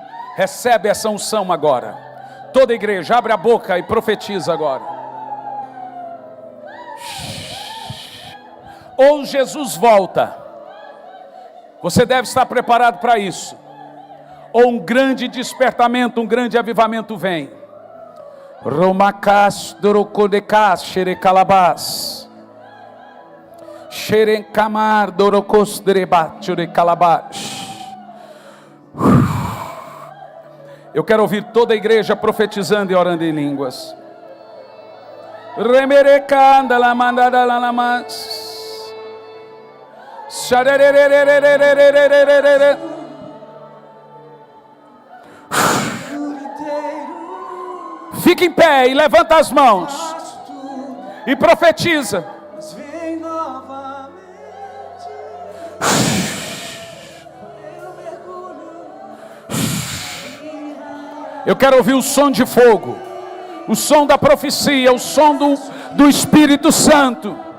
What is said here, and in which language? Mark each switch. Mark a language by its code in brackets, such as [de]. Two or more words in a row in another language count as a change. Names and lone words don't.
[pt] Recebe essa unção agora. Toda a igreja, abre a boca e profetiza agora. Ou Jesus volta. Você deve estar preparado para isso. Ou um grande despertamento, um grande avivamento vem. Romakas dorokodekas xerecalabás. Xerecamar dorokos derebat xerecalabás. Eu quero ouvir toda a igreja profetizando e orando em línguas. Remerecanda la mandada la lamas. Fique em pé e levanta as mãos e profetiza. Eu quero ouvir o som de fogo, o som da profecia, o som do Espírito Santo.